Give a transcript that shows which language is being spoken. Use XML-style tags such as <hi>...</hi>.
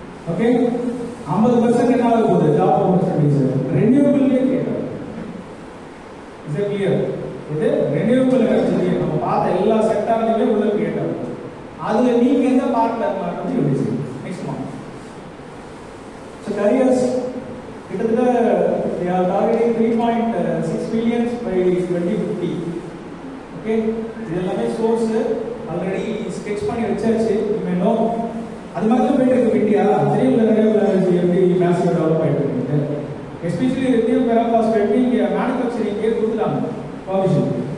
<ta>Okay, 50% என்ன ஆக போகுது ஜாப் ஆப்பர்ச்சுனிட்டிஸ் ரெனியூவபிள்லேயே கேட்குறேன். Is it clear? இது ரெனியூவபிள் எனர்ஜி நம்ம பார்த்த எல்லா செக்டார்லையுமே உள்ள கிரியேட் ஆகும். அதுல நீங்க எந்த பார்ட்ல இருக்கலாம்னு யோசிச்சு நெக்ஸ்ட் மந்த். ஸோ கரியர்ஸ் கிட்டத்தட்ட</ta> <en>they are targeting 3.6 billion by 2050.</en> <ta>Okay, இது எல்லாமே சோர்ஸ் ஆல்ரெடி ஸ்கெட்ச் பண்ணி வச்சாச்சு. யூ நோ அது மாதிரி போயிட்டு இருக்கு இந்தியா. தெரியும்ல ரெனியூவபிள் எனர்ஜி எப்படி மேசிவ் டெவலப் ஆகிட்டு இருக்கு. எஸ்பெஷலி லித்தியம் பெராபாஸ்பேட் இங்கே மேனுஃபேக்சரிங்கே கொடுத்துட்டாங்க பர்மிஷன்.</ta>